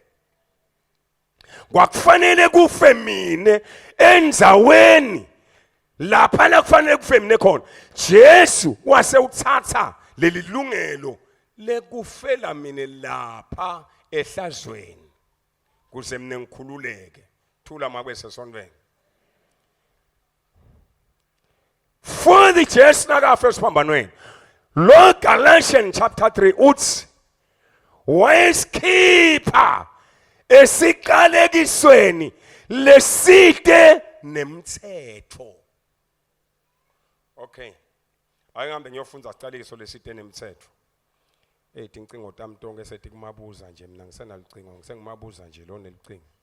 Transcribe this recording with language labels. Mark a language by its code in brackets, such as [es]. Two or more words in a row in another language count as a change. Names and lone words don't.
[ss] Kwakufanele kufe mine endzaweni lapha la kufanele kufe mine khona. Jesu wase uthatha leli lungelo lekufela mine lapha ehlazweni. Kuze mine ngikhululeke. Thula makwese sonweni. [en] For the [ss] Jesu nakafa esiphambanweni. Lo Galatians chapter 3 uthi wayesikhipha esiqalekisweni leside nemthetho. Okay. Ayingambe ngiyofunda isiqalekiso leside nemthetho. Incingo tami tonke sethi kumabuza nje mina ngisenalicingo ngisengimabuza nje lo nelicingo.